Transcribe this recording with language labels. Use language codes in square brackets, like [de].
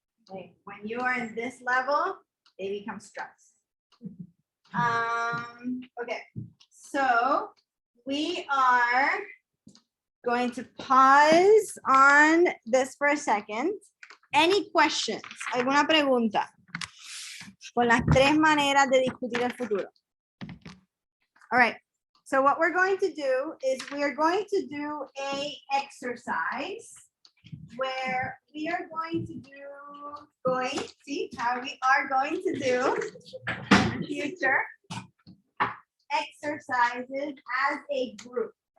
[en] Like when you are in this level, they become stress. Okay, so we are going to pause on this for a second. Any questions? [es] ¿Alguna pregunta? Con las tres maneras de discutir el futuro. [en] All right. So what we're going to do is we are going to do a exercise where we are going to do, see how we are going to do in the future exercises as a group.